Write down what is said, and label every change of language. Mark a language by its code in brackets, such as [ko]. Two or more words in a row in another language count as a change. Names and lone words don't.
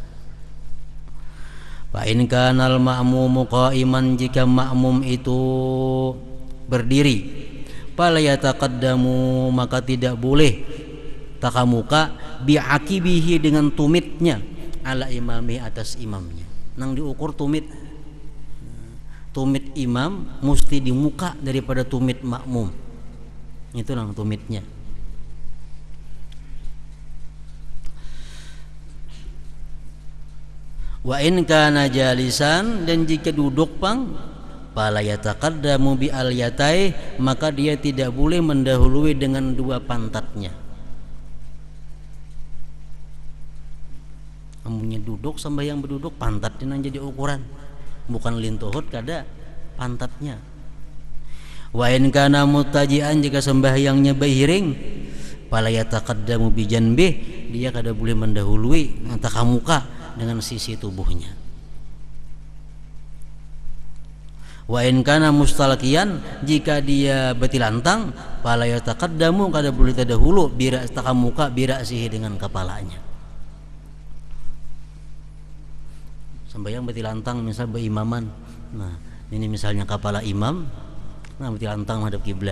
[ar] فإن كان المأموم قائما, [bjn] jika makmum itu berdiri, [ar] فلا يتقدم, [bjn] maka tidak boleh takamuka bi'akibihi, dengan tumitnya, [ar] على إمامه, [bjn] atas imamnya. Nang diukur tumit imam mesti di muka daripada tumit makmum. Itu nang tumitnya. [ar] وإن كان جالسا, [bjn] dan jika duduk pang, [ar] فلا يتقدم بأليتيه, [bjn] maka dia tidak boleh mendahului dengan dua pantatnya. Amunnya duduk sampai yang berduduk, pantatnya nang jadi ukuran, bukan lintuhut kada pantatnya. [ar] وإن كان مضطجعا, [bjn] jika sembahyangnya bahiring, [ar] فلا يتقدم بجنبه, [bjn] dia kada boleh mendahului takamuka dengan sisi tubuhnya. [ar] وإن كان مستلقيا, [bjn] jika dia betilantang, [ar] فلا يتقدم, [bjn] kada boleh terdahulu bira takamuka birasihi, dengan kepalanya. Sembahyang betilantang misal berimaman. Nah, ini misalnya kepala imam, nah betilantang menghadap kiblat.